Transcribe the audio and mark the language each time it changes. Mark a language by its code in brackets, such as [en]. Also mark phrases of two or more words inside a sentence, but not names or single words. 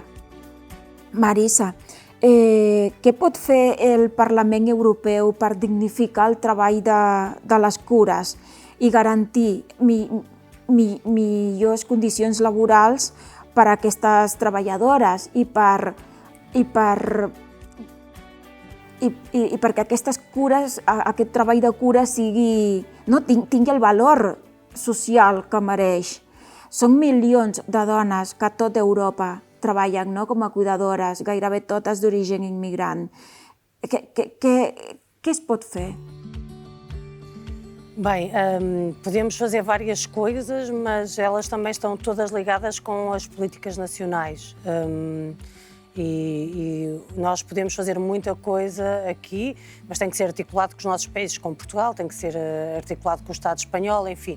[ca] Marisa, què pot fer el Parlament Europeu per dignificar el treball de les cures i garantir millors condicions laborals per a aquestes treballadores i perquè aquestes cures, aquest treball de cura tingui el valor social que mereix. Són milions de dones que a tot Europa treballen com a cuidadores, gairebé totes d'origen immigrant. Què es pot fer? [pt] Bem, podemos fazer várias coisas, mas elas também estão todas ligadas com as políticas nacionais. E nós podemos fazer muita coisa aqui, mas tem que ser articulado com os nossos países, com Portugal, tem que ser articulado com o Estado espanhol, enfim.